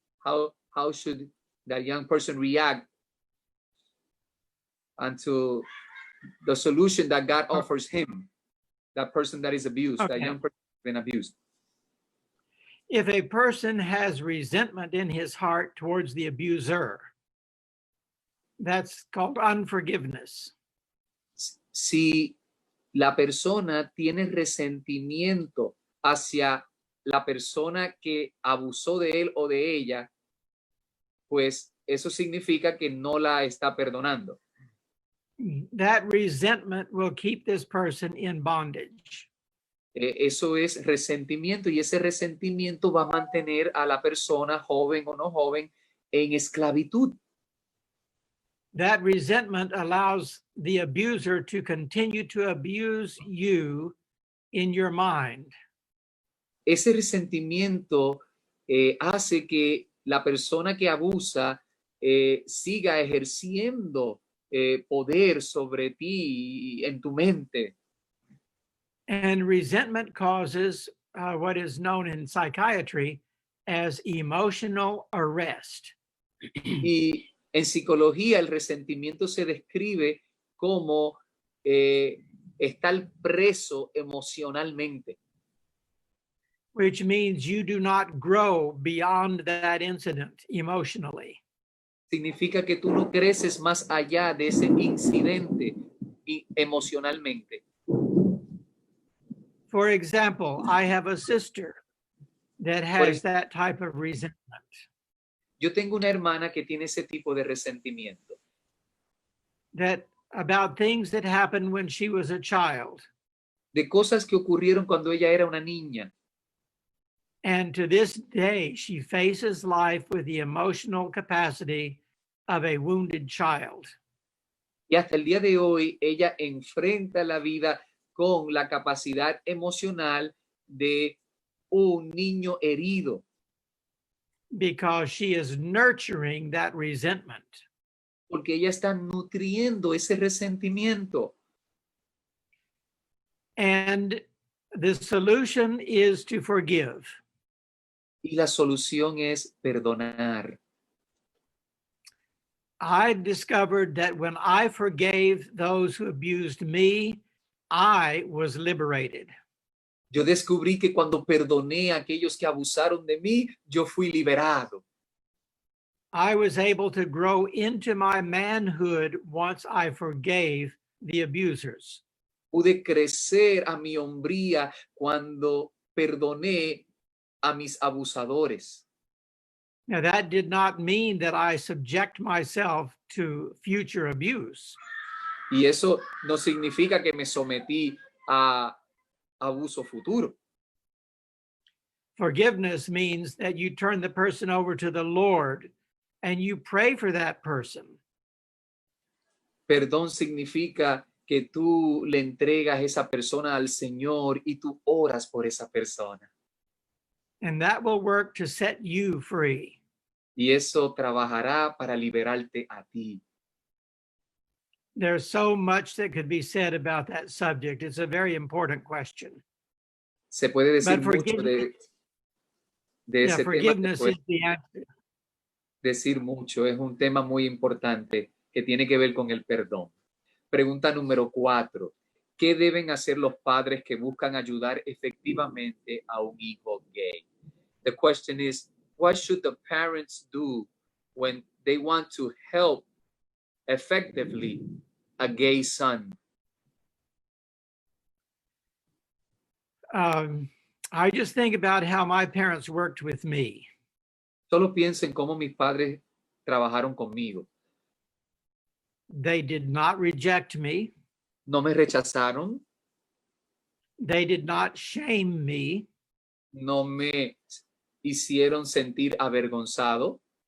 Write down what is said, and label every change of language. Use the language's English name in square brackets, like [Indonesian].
[English] How should that young person react unto the solution that God offers him, that person that is abused, that young person has been abused? If a person has resentment in his heart towards the abuser, that's called unforgiveness. [Spanish] Si la persona tiene resentimiento hacia la persona que abusó de él o de ella, pues eso significa que no la está perdonando. [English] That resentment will keep this person in bondage. [Spanish] Eso es resentimiento y ese resentimiento va a mantener a la persona, joven o no joven, en esclavitud. [English] That resentment allows the abuser to continue to abuse you in your mind. [Spanish] Ese resentimiento hace que la persona que abusa siga ejerciendo poder sobre ti en tu mente. [English] And resentment causes what is known in psychiatry as emotional arrest. [Spanish] Y en psicología el resentimiento se describe como estar preso emocionalmente. [English] Which means you do not grow beyond that incident emotionally. [Spanish] Significa que tú no creces más allá de ese incidente emocionalmente. [English] For example, I have a sister that has that type of resentment. [Spanish] Yo tengo una hermana que tiene ese tipo de resentimiento. [English] That about things that happened when she was a child. [Spanish] De cosas que ocurrieron cuando ella era una niña. [English] And to this day, she faces life with the emotional capacity of a wounded child. [Spanish] Y hasta el día de hoy, ella enfrenta la vida con la capacidad emocional de un niño herido. [English] Because she is nurturing that resentment. [Spanish] Porque ella está nutriendo ese resentimiento. [English] And the solution is to forgive. [Spanish] Y la solución es perdonar. [English] I discovered that when I forgave those who abused me, I was liberated. [Spanish] Yo descubrí que cuando perdoné a aquellos que abusaron de mí, yo fui liberado. [English] I was able to grow into my manhood once I forgave the abusers. [Spanish] Pude crecer a mi hombría cuando perdoné a mis abusadores. [English] Now, that did not mean that I subject myself to future abuse. [Spanish] Y eso no significa que me sometí a abuso futuro. [English] Forgiveness means that you turn the person over to the Lord and you pray for that person. [Spanish] Perdón significa que tú le entregas esa persona al Señor y tú oras por esa persona. [English] And that will work to set you free. [Spanish] Y eso trabajará para liberarte a ti. [English] There's so much that could be said about that subject. It's a very important question. [Spanish] Se puede decir [English] But [Spanish] mucho de... De [English] Yeah, [Spanish] ese tema se [English] forgiveness [Spanish] puede [English] is the answer. [Spanish] decir mucho. Es un tema muy importante que tiene que ver con el perdón. Pregunta número 4. ¿Qué deben hacer los padres que buscan ayudar efectivamente a un hijo gay? [English] The question is, what should the parents do when they want to help effectively a gay son? I just think about how my parents worked with me. [Spanish] Solo pienso en cómo mis padres trabajaron conmigo. [English] They did not reject me. [Spanish] No me rechazaron, [English] They did not shame me. [Spanish] no me hicieron sentir avergonzado,